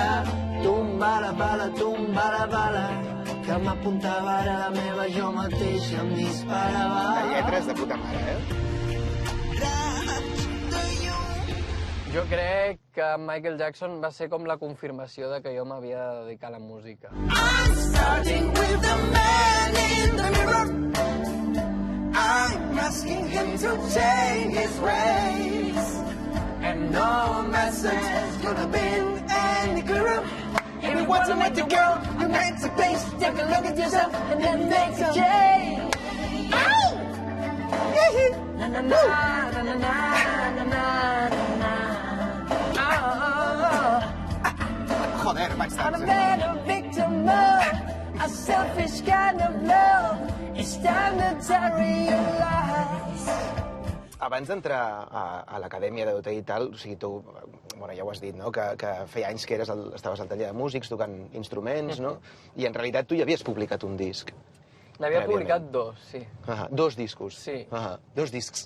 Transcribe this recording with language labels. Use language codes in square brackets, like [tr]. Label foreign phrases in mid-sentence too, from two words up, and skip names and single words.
[es] Tumba la bala, [ca] que m'apuntava ara la meva jo mateixa em disparava. La lletra és de puta mare, eh? Jo crec que Michael Jackson va ser com la confirmació de que jo m'havia de dedicar a la música. [en] I'm starting with the man in the mirror. I'm asking him to change his ways. And no message could have been any clearer. If you want to make the girl, you make the place. Take a look at yourself and then make a change. Ow! Na na na na na na na na. [ca] Joder, vaig [en] I'm a [ca] tard. [en] man, a victim of a selfish kind of love. It's time to realize. [ca] Abans d'entrar a l'acadèmia d'OT i tal, o sigui, tu, bueno, ja ho has dit, no?, que feia anys que estaves al taller de músics tocant instruments, no? I en realitat tu ja havies publicat un disc. N'havia publicat dos, sí. Dos discos. Sí. Dos discs.